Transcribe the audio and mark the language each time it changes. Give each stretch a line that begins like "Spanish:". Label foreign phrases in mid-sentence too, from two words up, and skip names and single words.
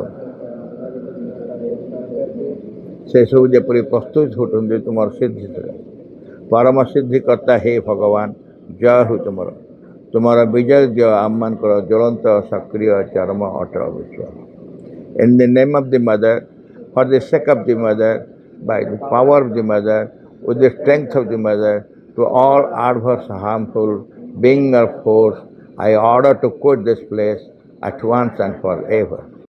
Odia: ସେସବୁ ଯେପରି ପ୍ରସ୍ତୁତ ହେଉଛନ୍ତି ତୁମର ସିଦ୍ଧି ପରମ ସିଦ୍ଧିକର୍ତ୍ତା ହେ ଭଗବାନ ଜୟ ହେଉ ତୁମର ବିଜୟ ଦିଅ ଆମମାନଙ୍କର ଜ୍ୱଳନ୍ତ ସକ୍ରିୟ ଚରମ ଅଟଳ ବିଶ୍ୱାସ
English: in the name of the mother for the sake of the mother by the power of the mother with the strength of the mother to all adverse harmful being or force I order to quit this place at once and forever